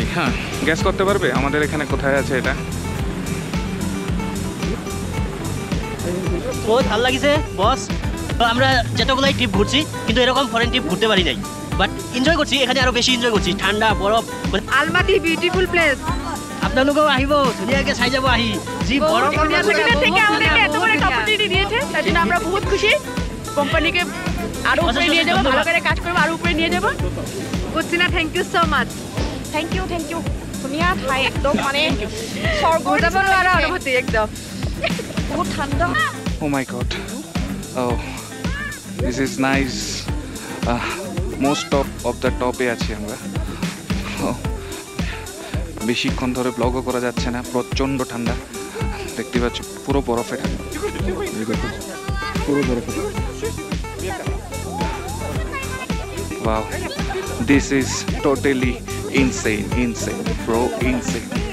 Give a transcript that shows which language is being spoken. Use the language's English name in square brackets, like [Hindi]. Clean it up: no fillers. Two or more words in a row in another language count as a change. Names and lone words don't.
[Bangla] হ্যাঁ, গ্যাস করতে পারবে আমাদের এখানে কোথায় আছে এটা? [Assamese] বহুত ভালো লাগিছে বস। [Bangla] আমরা যতগুলাই ট্রিপ ঘুরছি কিন্তু এরকম ফরেন ট্রিপ ঘুরতে পারি নাই, বাট এনজয় করছি। এখানে আরো বেশি এনজয় করছি, ঠান্ডা বরফ। আলমাটি [English] beautiful place. [Assamese] আপনালোকেও আহিব, ধুনীয়াকে চাই যাব। আহি যি বৰফ [Bangla] থেকে আমাদেরকে এত বড় একটা অপরচুনিটি দিয়েছে, তার জন্য আমরা বহুত খুশি। কোম্পানিকে আরো উপরে নিয়ে যাব, ভালো করে কাজ করব, আরো উপরে নিয়ে যাব। কুচিনা, [English] thank you so much. thank you [Assamese] ধুনীয়া ঠাই একদম, মানে স্বৰ্গৰ যাব নোৱাৰা অনুভূতি একদম। বহুত ঠাণ্ডা। [English] Oh my god. Oh, this is nice. Most top of the top [Bangla] এ আছি আমরা। বেশিক্ষণ ধরে ব্লগও করা যাচ্ছে না, প্রচণ্ড ঠান্ডা। দেখতে পাচ্ছ পুরো বরফে ঠান্ডা, পুরো বরফে। [English] Wow, this is totally insane bro, insane.